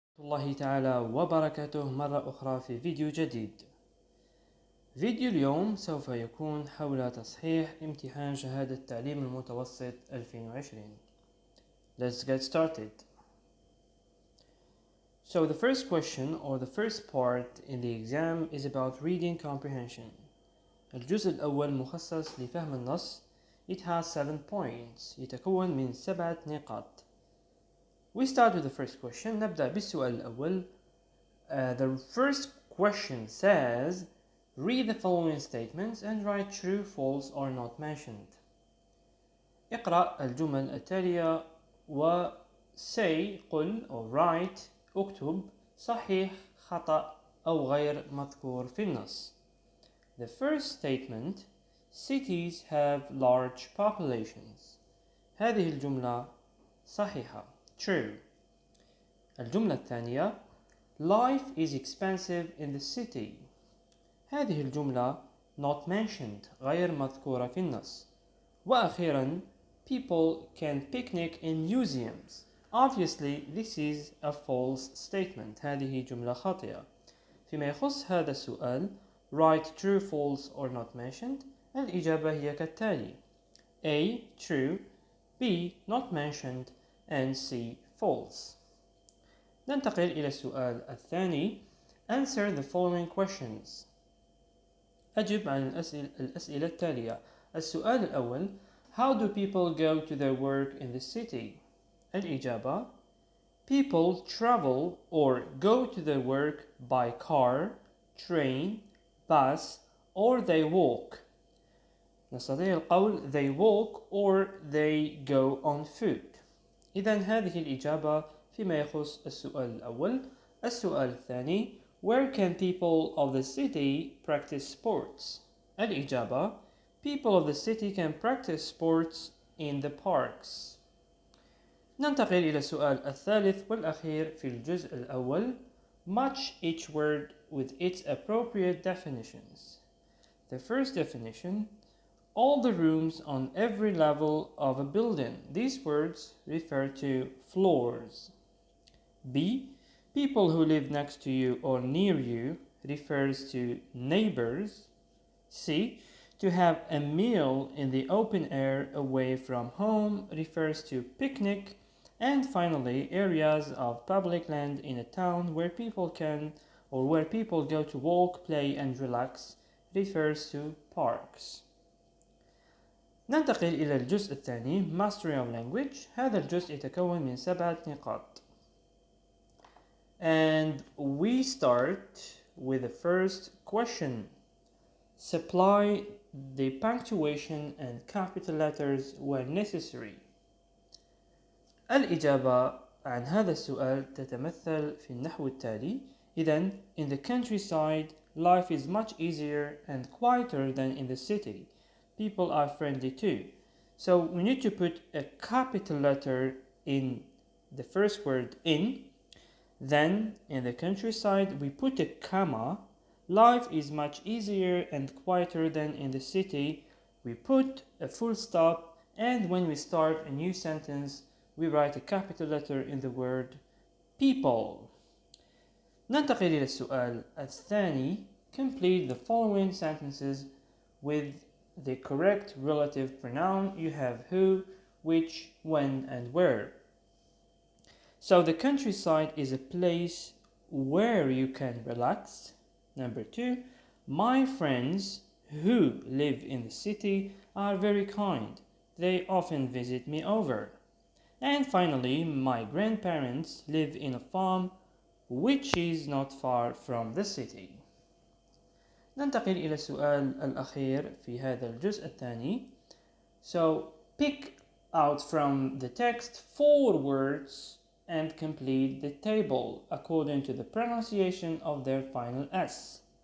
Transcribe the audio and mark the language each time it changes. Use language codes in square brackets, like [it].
[ar] الله تعالى وبركاته مرة أخرى في فيديو جديد. فيديو اليوم سوف يكون حول تصحيح امتحان شهادة التعليم المتوسط 2020. [en] Let's get started. So the first question or the first part in the exam is about reading comprehension. [ar] الجزء الأول مخصص لفهم النص. [en] It has 7 points. [ar] يتكون من 7 نقاط. [en] We start with the first question. [ar] نبدأ بالسؤال الأول. [en] The first question says, read the following statements and write true, false, or not mentioned. [ar] اقرأ الجمل التالية و say قل or write اكتب صحيح خطأ أو غير مذكور في النص. [en] The first statement, cities have large populations. [ar] هذه الجملة صحيحة. True. الجملة الثانية, [en] life is expensive in the city. [ar] هذه الجملة [en] not mentioned [ar] غير مذكورة في النص. [en] وأخيرا, people can picnic in museums. Obviously this is a false statement. [ar] هذه جملة خاطئة. فيما يخص هذا السؤال, [en] write true, false or not mentioned. [ar] الإجابة هي كالتالي: [en] A. True, B. Not mentioned, and C. False. [ar] ننتقل إلى السؤال الثاني. [en] Answer the following questions. [ar] أجب عن الأسئلة التالية. السؤال الأول, [en] how do people go to their work in the city? الإجابة: people travel or go to their work by car, train, bus, or they walk. [ar] نستطيع القول [en] they walk or they go on foot. [ar] إذن هذه الإجابة فيما يخص السؤال الأول. السؤال الثاني, [en] where can people of the city practice sports? الإجابة: people of the city can practice sports in the parks. [ar] ننتقل إلى السؤال الثالث والأخير في الجزء الأول. [en] Match each word with its appropriate definitions. The first definition, all the rooms on every level of a building. These words refer to floors. B. People who live next to you or near you refers to neighbors. C. To have a meal in the open air away from home refers to picnic. And finally, areas of public land in a town where people go to walk, play and relax refers to parks. [ar] ننتقل إلى الجزء الثاني, [en] Mastery of Language. [ar] هذا الجزء يتكون من 7 نقاط. [en] And we start with the first question. Supply the punctuation and capital letters where necessary. [ar] الإجابة عن هذا السؤال تتمثل في النحو التالي. [en] إذن, in the countryside, life is much easier and quieter than in the city. People are friendly too. So we need to put a capital letter in the first word in. Then in the countryside we put a comma. Life is much easier and quieter than in the city. We put a full stop, and when we start a new sentence we write a capital letter in the word people. [ar] ننتقل إلى السؤال الثاني. [en] Complete the following sentences with the correct relative pronoun. You have who, which, when, and where. So the countryside is a place where you can relax. Number 2, my friends who live in the city are very kind. They often visit me over. And finally, my grandparents live in a farm which is not far from the city. [ar] ننتقل إلى السؤال الأخير في هذا الجزء الثاني. [en] So pick out from the text 4 words and complete the table according to the pronunciation of their final S.